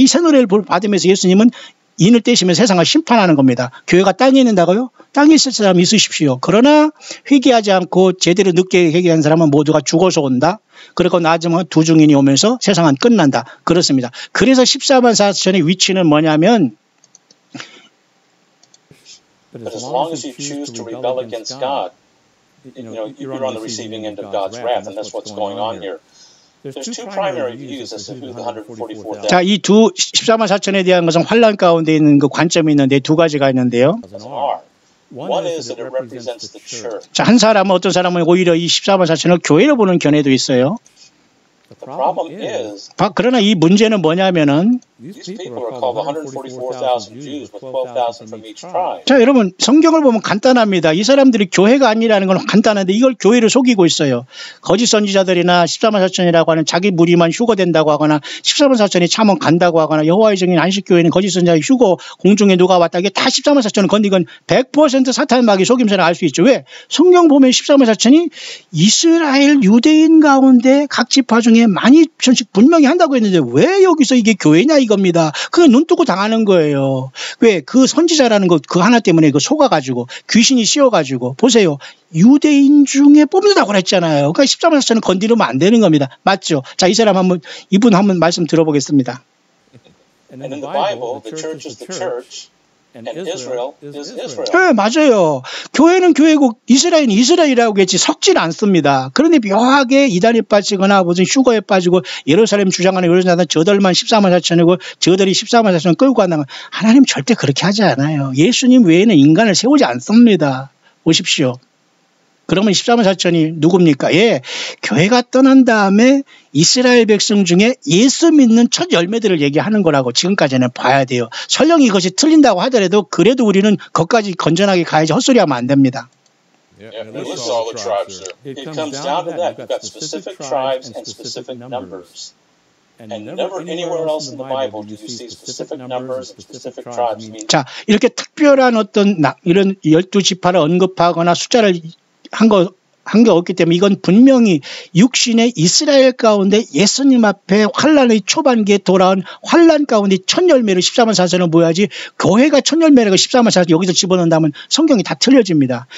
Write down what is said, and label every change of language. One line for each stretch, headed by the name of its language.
Korean: 이 새 노래를 받으면서 예수님은 인을 떼시면 세상을 심판하는 겁니다. 교회가 땅에 있는다고요? 땅에 있을 사람 있으십시오. 그러나 회개하지 않고 제대로 늦게 회개한 사람은 모두가 죽어서 온다. 그리고 나중에 두 증인이 오면서 세상은 끝난다. 그렇습니다. 그래서 14만 4천의 위치는 뭐냐면
English: But as long as you choose to rebel against God, you're on the receiving end of God's wrath, and that's what's going on here. There's two primary views as to who the 144,000.
Korean: 자, 이 두 14만 4천에 대한 것은 환란 가운데 있는 그 관점이 있는데 두 가지가 있는데요.
English: One is that it represents the church.
Korean: 자, 한 사람은 어떤 사람은 오히려 이 14만 4천을 교회로 보는 견해도 있어요.
English: The problem is,
Korean: 그러나 이 문제는 뭐냐면은
English: these people are called 144,000 Jews with 12,000 from each tribe.
Korean: 자, 여러분 성경을 보면 간단합니다. 이 사람들이 교회가 아니라는 건 간단한데 이걸 교회를 속이고 있어요. 거짓 선지자들이나 14만 4천이라고 하는 자기 무리만 휴거된다고 하거나 14만 4천이 참원 간다고 하거나 여호와의 증인 안식교회는 거짓 선지자 휴거 공중에 누가 왔다 이게 다 14만 4천을 건디건 100% 사탄 마귀 속임수를 알 수 있죠. 왜? 성경 보면 14만 4천이 이스라엘 유대인 가운데 각 지파 중에 많이 편식 분명히 한다고 했는데 왜 여기서 이게 교회냐 이겁니다. 그게 눈 뜨고 당하는 거예요. 왜? 그 선지자라는 것 그 하나 때문에 그 속아가지고 귀신이 씌워가지고 보세요. 유대인 중에 뽑는다고 그랬잖아요. 그러니까 14만 4천은 건드리면 안 되는 겁니다. 맞죠? 자, 이분 한번 말씀 들어보겠습니다.
English: And in the Bible, the church is the church. And Israel is Israel.
Korean: 네, 맞아요. 교회는 교회고 이스라엘은 이스라엘이라고 했지 섞질 않습니다. 그런데 묘하게 이단에 빠지거나 무슨 휴거에 빠지고 예루살렘 주장하는 이런 자들 저들만 14만 4천이고 저들이 14만 4천 끌고 간다면 하나님 절대 그렇게 하지 않아요. 예수님 외에는 인간을 세우지 않습니다. 보십시오. 그러면 14만 4천이 누굽니까? 예, 교회가 떠난 다음에 이스라엘 백성 중에 예수 믿는 첫 열매들을 얘기하는 거라고 지금까지는 봐야 돼요. 설령 이것이 틀린다고 하더라도 그래도 우리는 거기까지 건전하게 가야지 헛소리하면 안 됩니다.
English: Yeah, and list all the tribes there. It comes down to that. You've got specific tribes and specific numbers. And never anywhere else in the Bible do you see specific numbers and specific tribes.
Korean: 자, 이렇게 특별한 어떤 이런 12지파를 언급하거나 숫자를 한 거 한 게 없기 때문에 이건 분명히 육신의 이스라엘 가운데 예수님 앞에 환란의 초반기에 돌아온 환란 가운데 첫 열매를 14만 4천을 모여야지 교회가 첫 열매라고 14만 4천 여기서 집어넣는다면 성경이 다 틀려집니다.